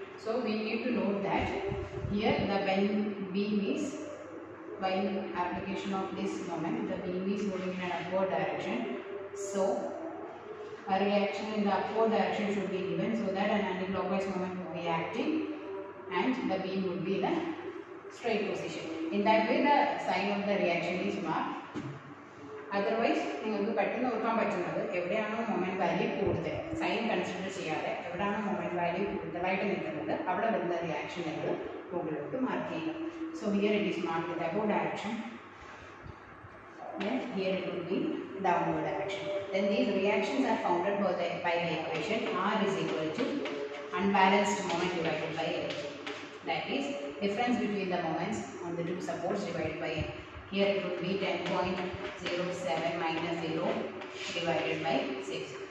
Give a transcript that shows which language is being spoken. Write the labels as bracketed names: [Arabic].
[English] So we need to note that here the beam is, while application of this moment, the beam is moving in an upward direction. So a reaction in the upward direction should be given so that an anti-clockwise moment would be acting and the beam would be in a straight position. In that way, the sign of the reaction is marked. [Malayalam] Otherwise നിങ്ങൾക്ക് പെട്ടെന്ന് ഓർക്കാൻ പറ്റുന്നത് എവിടെയാണോ moment value കൂടുതൽ sign consider ചെയ്യാതെ എവിടെയാണോ moment value കൂടുതലായിട്ട് നിൽക്കുന്നത് അവിടെ വരുന്ന റിയാക്ഷൻ നിങ്ങൾ മുകളിലോട്ട് മാർക്ക് ചെയ്യുക. [English] So here it is marked with above direction. Then here it will be downward direction. Then these reactions are founded by the equation R is equal to unbalanced moment divided by L. That is difference between the moments on the two supports divided by L. Here it would be 10.07 minus 0 divided by 6.